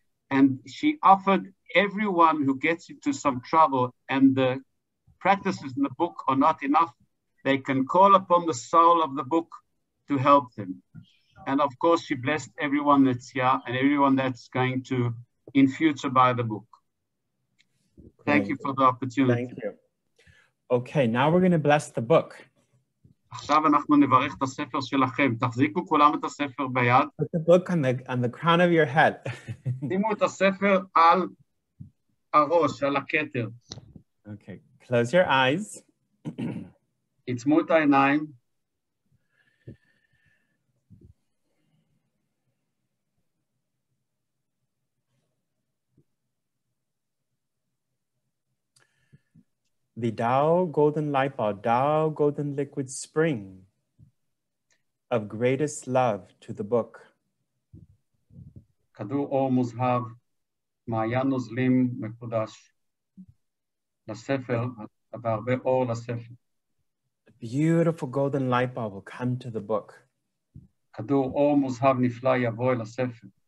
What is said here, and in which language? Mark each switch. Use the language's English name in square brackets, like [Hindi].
[English] And she offered everyone who gets into some trouble and the practices in the book are not enough, they can call upon the soul of the book to help them. And of course, she blessed everyone that's here and everyone that's going to, in future, buy the book. Thank you for the opportunity. Thank you. Okay, now we're going to bless the book. [Hebrew] עכשיו אנחנו נברך את הספר שלכם. תחזיקו כולם את הספר ביד. [English] Put the book on the crown of your head. [Hebrew] שימו את הספר על הראש, על הכתר. [English] Okay, close your eyes. [Hebrew] עצמו את העיניים. [English] The Tao golden light bulb, Tao golden liquid spring of greatest love to the book. [Hebrew] כדור אור מוזהב, מעיין נוזלים מקודש. לספר, והרבה אור לספר. [English] A beautiful golden light bulb will come to the book. [Hebrew] כדור אור מוזהב נפלא יבוא אל הספר.